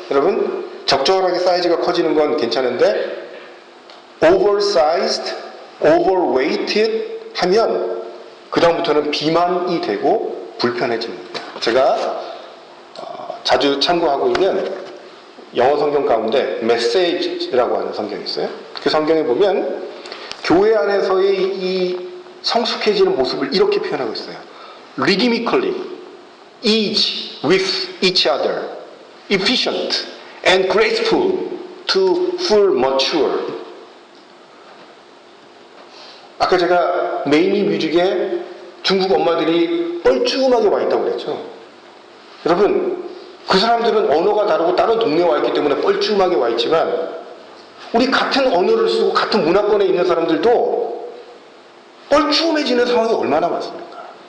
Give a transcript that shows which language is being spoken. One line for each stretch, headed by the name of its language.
Korean: 여러분, 적절하게 사이즈가 커지는 건 괜찮은데 oversized, overweighted 하면 그 다음부터는 비만이 되고 불편해집니다. 제가 자주 참고하고 있는 영어 성경 가운데 메시지라고 하는 성경이 있어요. 그 성경에 보면 교회 안에서의 이 성숙해지는 모습을 이렇게 표현하고 있어요.
English: Rhythmically, each with each other, efficient and graceful to full mature.
Korean: 아까 제가 메이니 뮤직에 중국 엄마들이 뻘쭘하게 와 있다고 그랬죠. 여러분, 그 사람들은 언어가 다르고 다른 동네에 와 있기 때문에 뻘쭘하게 와 있지만 우리 같은 언어를 쓰고 같은 문화권에 있는 사람들도 뻘쭘해지는 상황이 얼마나 많습니까?